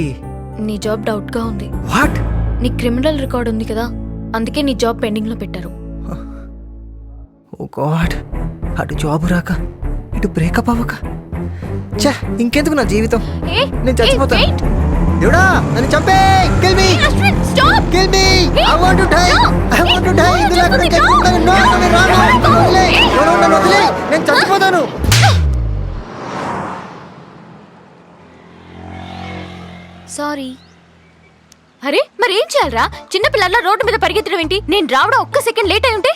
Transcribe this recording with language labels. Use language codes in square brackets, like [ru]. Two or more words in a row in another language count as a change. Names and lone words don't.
[te] నీ [en] job doubt [te] గా ఉంది. వాట్? నీ [en] criminal record [te] ఉంది కదా, అందుకే నీ జాబ్ పెండింగ్ లో పెట్టారు. [en] Oh God, [te] అటు జాబ్ రాక ఇటు బ్రేకప్ అవ్వక, ఛా, ఇంకెందుకు నా జీవితం, నేను చచ్చిపోతాను. దేవుడా నన్ను చంపే, [en] kill me, kill me, I want to die, I want to die. [te] ఇందులో అక్కడ చెప్పుకుంటాను. నన్ను వదిలే, నేను చచ్చిపోతాను. సారీ. అరే మరి ఏం చేయాలరా? చిన్నపిల్లల రోడ్డు మీద పరిగెత్తడం ఏంటి? నేను రావడం ఒక్క [en] second late [te] అయి ఉంటే